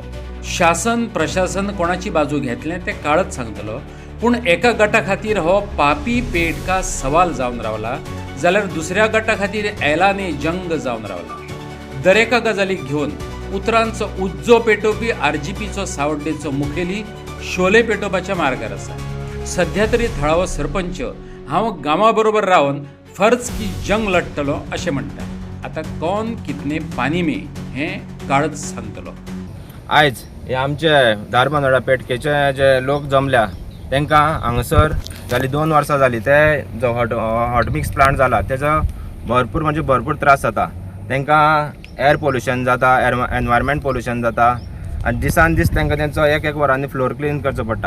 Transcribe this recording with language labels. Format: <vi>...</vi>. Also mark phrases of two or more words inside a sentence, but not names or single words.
<kok>शासन प्रशासन कोणाची बाजू घेतलें तें काळच सांगतलो पूण एका गटा खातीर हो पापी पेटका सवाल जावन रावला जाल्यार दुसऱ्या गटा खातीर ऐलानी जंग जावन रावला. दरेका गजालीक घेवन उतरांचो उज्जो पेटोवपी RGPचो सावड्डेचो मुखेली शोले पेटोवपाच्या मार्गार आसा. सध्या तरी थळावो सरपंच हांव गांवा बरोबर रावन</kok> <hi>फर्ज की जंग</hi> <kok>लढटलो अशें म्हणटा. आतां</kok> <hi>कौन कितने पानी में</hi> <kok>हें काळच सांगतलो. आयज हे आमचे धारबांदोडा पेटकेचे जे लोक जमल्या तांकां हांगासर जाली 2 वर्सां जालीं ते जो</kok> <en>hot mix plant</en> <kok>जाला तेजो भरपूर त्रास जाता. तांकां</kok> <en>air pollution</en> <kok>जाता</kok> <en>environment pollution</en> <kok>जाता आनी दिसान दीस तांकां तेंचो एक वरांनी</kok> <en>floor clean</en> <kok>करचो पडटा.</kok>